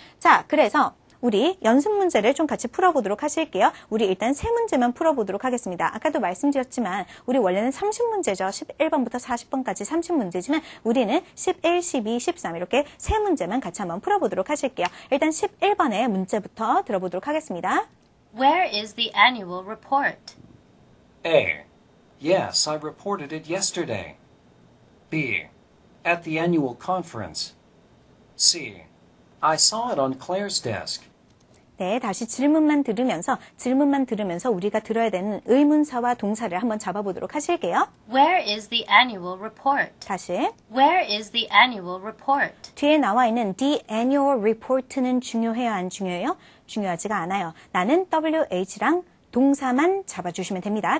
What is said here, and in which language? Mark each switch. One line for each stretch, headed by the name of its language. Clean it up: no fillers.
Korean: 자, 그래서 우리 연습 문제를 좀 같이 풀어보도록 하실게요. 우리 일단 3문제만 풀어보도록 하겠습니다. 아까도 말씀드렸지만 우리 원래는 30문제죠. 11번부터 40번까지 30문제지만 우리는 11, 12, 13 이렇게 3문제만 같이 한번 풀어보도록 하실게요. 일단 11번의 문제부터 들어보도록 하겠습니다.
English: Where is the annual report? A. Yes, I reported it yesterday. B. At the annual conference. C. I saw it on Claire's desk.
Korean: 네, 다시 질문만 들으면서 우리가 들어야 되는 의문사와 동사를 한번 잡아보도록 하실게요.
English: Where is the annual report?
Korean: 다시.
English: Where is the annual report?
Korean: 뒤에 나와 있는
English: the annual report
Korean: 는 중요해요, 안 중요해요? 중요하지가 않아요. 나는 WH랑 동사만 잡아주시면 됩니다.